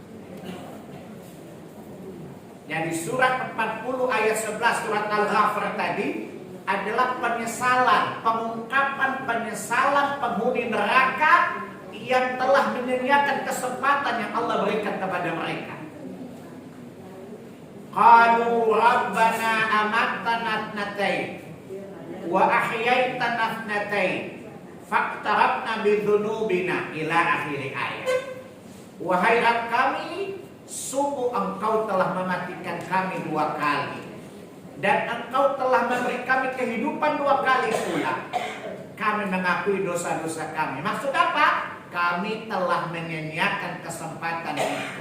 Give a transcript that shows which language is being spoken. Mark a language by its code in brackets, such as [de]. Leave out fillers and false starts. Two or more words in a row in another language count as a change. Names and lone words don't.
[id] Jadi surat 40 ayat 11 surat Al-Ghafir tadi adalah penyesalan, pengungkapan penyesalan penghuni neraka yang telah menyia-nyiakan kesempatan yang Allah berikan kepada mereka. [ar] قالوا ربنا أمتنا اثنتين وأحييتنا اثنتين فاعترفنا بذنوبنا إلى آخر الآية. [id] Wahai Rabb kami, sungguh Engkau telah mematikan kami 2 kali dan Engkau telah memberi kami kehidupan 2 kali pula. Kami mengakui dosa-dosa kami. Maksud apa? Kami telah menyia-nyiakan kesempatan itu.